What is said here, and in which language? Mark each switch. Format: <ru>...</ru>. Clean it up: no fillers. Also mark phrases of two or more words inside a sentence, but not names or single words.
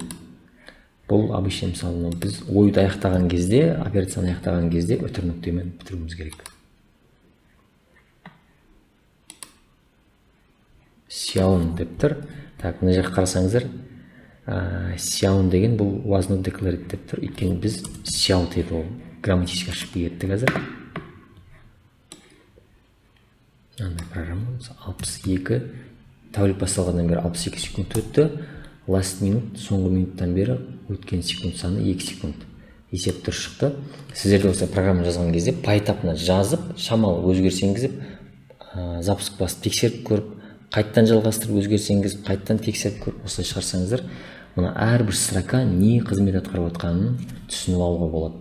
<kk>Бұл обычно мысалы біз ойды аяқтаған кезде, операцияны аяқтаған кезде өтір нүктемен бітіруіміз керек. Сяун деп тұр. Мына жаққа қарасаңыздар, сяун деген бұл</kk> <en>was not declared</en> <kk>деп тұр. Өйткені біз cout еді, ол</kk> <ru>грамматически ошибка</ru> <kk>кетті қазір. Мынандай программа 62 тәулік басталғаннан бері 62 секунд өтті.</kk> <en>Last minute,</en> <kk>соңғы минуттан бері өткен секунд саны 2 секунд. Есеп тұр шықты. Сіздерде осы программа жазған кезде поэтапына жазып, шамалы өзгеріс енгізіп, запуск басып тексеріп көріп, қайттан жалғастырып өзгеріс енгізіп, қайттан тексеріп көріп, осылай шығарсаңыздар, мына әрбір строка не қызмет атқарып жатқанын түсініп алуға болады.</kk>